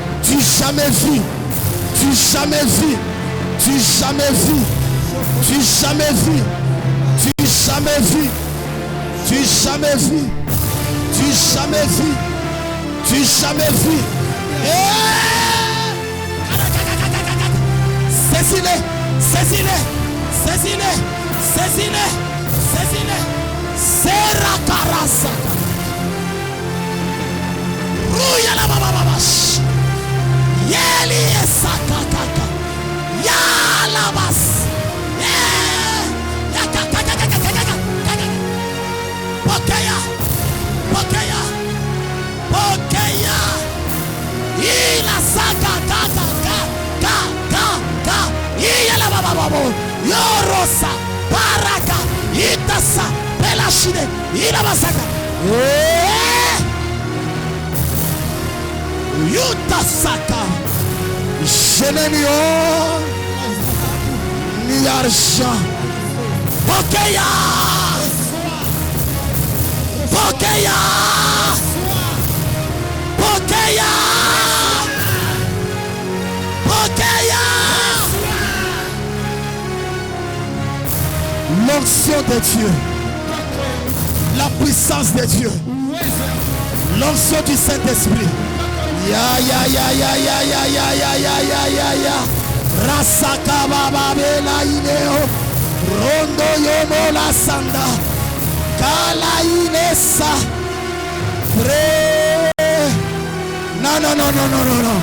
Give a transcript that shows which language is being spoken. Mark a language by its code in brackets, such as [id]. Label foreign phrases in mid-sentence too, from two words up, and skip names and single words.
[fr] du jamais vu, du jamais vu, du jamais vu, du jamais vu, du jamais vu, du jamais vu, du jamais vu, du jamais vu. Saisis-les, saisis-les, saisis-les, saisis-les, saisis-les. Serakarasa. Rouya la bababash. Yeli esakakaka. Yalabas. Pokeya. Pokeya. Pokeya. Ila sakakaka. Yala bababo. Yorosa. Baraka. Itasa. Pelashide. Ila basaka. Yutasaka. Je n'ai ni or ni argent. Pokeya. Pokeya. Pokeya. Pokeya. L'onction de Dieu. La puissance de Dieu. L'onction du Saint-Esprit. Ya ya ya ya ya ya ya ya ya ya ya ya. Rasaka baba bela ineo. Rondo yomo la sanda. Kala inesa. Pré. Non non non non non non non.